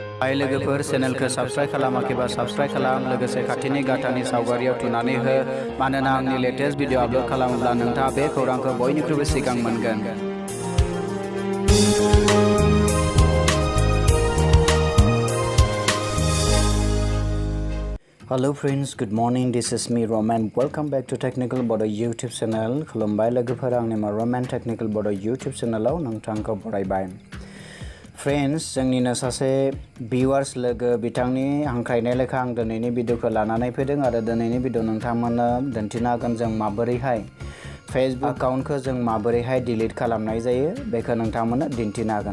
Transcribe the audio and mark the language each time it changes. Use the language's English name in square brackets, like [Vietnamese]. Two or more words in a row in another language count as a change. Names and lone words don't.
[Bodo] हाय लोगोफोर चेनेलखौ साबस्क्राइब खालामाखैबा साबस्क्राइब खालाम लोगोसे खाथिनि गाथानि सावगारियाव थुनानै हो मानोना आंनि लेटेस्ट भिडिअ आपलोड खालामोब्ला नोंथाङा बे खौरांखौ बयनिख्रुइबो सिगां मोनगोन। [English] Hello friends, good morning. This is me Roman. Welcome back to Technical Bodo YouTube channel. [Bodo] खुलुमबाय लोगोफोर आंनि Roman Technical Bodo YouTube channelआव नोंथांखौ बरायबाय। फ्रेंड्स जोंनिनो सासे भिउवार्स लोगो बिथांनि हांख्रायनाय लेखा आं दिनैनि भिडिअखौ लानानै फैदों आरो दिनैनि भिडिअ नोंथांमोननो दिन्थिनो हागोन जों माबोरैहाय फेसबुक एकाउन्टखौ जों माबोरैहाय डिलीट खालामनाय जायो बेखौ नोंथांमोननो दिन्थिनो हागोन।